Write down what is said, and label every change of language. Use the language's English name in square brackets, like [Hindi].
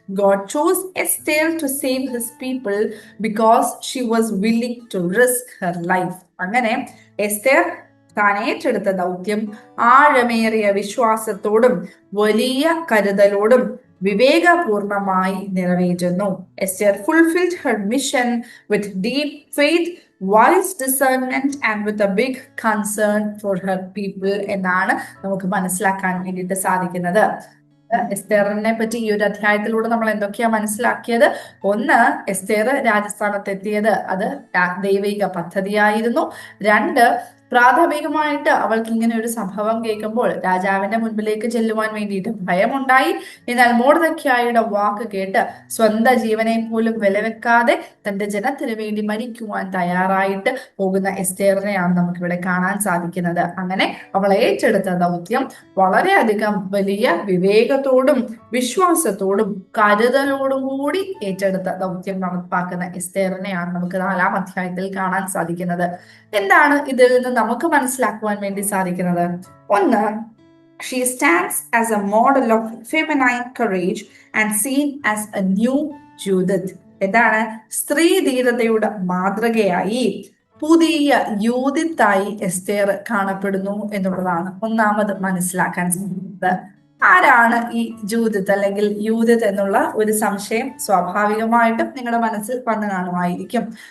[English] God chose Esther to save his people because she was willing to risk her life. [Malayalam] അങ്ങനെ എസ്തേർ താൻ ഏറ്റെടുത്ത ദൗത്യം ആഴമേറിയ വിശ്വാസത്തോടും വലിയ കരുതലോടും വിവേകപൂർണമായി നിറവേറ്റുന്നു. [English] Esther fulfilled her mission with deep faith, wise discernment and with a big concern for her people [Malayalam] എന്നാണ് നമുക്ക് മനസ്സിലാക്കാൻ വേണ്ടിയിട്ട് സാധിക്കുന്നത്. എസ്തേറിനെ പറ്റി ഈ ഒരു അധ്യായത്തിലൂടെ നമ്മൾ എന്തൊക്കെയാ മനസ്സിലാക്കിയത്? ഒന്ന്, എസ്തേർ രാജസ്ഥാനത്ത് എത്തിയത് അത് ദൈവിക പദ്ധതിയായിരുന്നു. രണ്ട്, പ്രാഥമികമായിട്ട് അവൾക്ക് ഇങ്ങനെ ഒരു സംഭവം കേൾക്കുമ്പോൾ രാജാവിന്റെ മുൻപിലേക്ക് ചെല്ലുവാൻ വേണ്ടിയിട്ട് ഭയമുണ്ടായി. എന്നാൽ മൊർദെഖായിയുടെ വാക്ക് കേട്ട് സ്വന്തം ജീവനെ പോലും വിലവെക്കാതെ തന്റെ ജനത്തിന് വേണ്ടി മരിക്കുവാൻ തയ്യാറായിട്ട് പോകുന്ന എസ്തേറിനെയാണ് നമുക്കിവിടെ കാണാൻ സാധിക്കുന്നത്. അങ്ങനെ അവൾ ഏറ്റെടുത്ത ദൗത്യം വളരെയധികം വലിയ വിവേകത്തോടും വിശ്വാസത്തോടും കരുതലോടും കൂടി ഏറ്റെടുത്ത ദൗത്യം നടപ്പാക്കുന്ന എസ്തേറിനെയാണ് നമുക്ക് 4-ാം അധ്യായത്തിൽ കാണാൻ സാധിക്കുന്നത്. എന്താണ് ഇതിൽ നിന്ന് നമുക്ക് മനസ്സിലാക്കുവാൻ വേണ്ടി സാധിക്കുന്നത്? ഒന്ന്, [English] she stands as a model of feminine courage and seen as a new Judith. [Malayalam] എന്താണ്? സ്ത്രീ ധീരതയുടെ മാതൃകയായി പുതിയ യൂതിത്തായി എസ്തേർ കാണപ്പെടുന്നു എന്നുള്ളതാണ് ഒന്നാമത് മനസ്സിലാക്കാൻ സാധിക്കുന്നത്. ആരാണ് ഈ ജൂദിത്ത് അല്ലെങ്കിൽ യൂദിത്ത് എന്നുള്ള ഒരു സംശയം സ്വാഭാവികമായിട്ടും നിങ്ങളുടെ മനസ്സിൽ വന്നു കാണുമായിരിക്കും.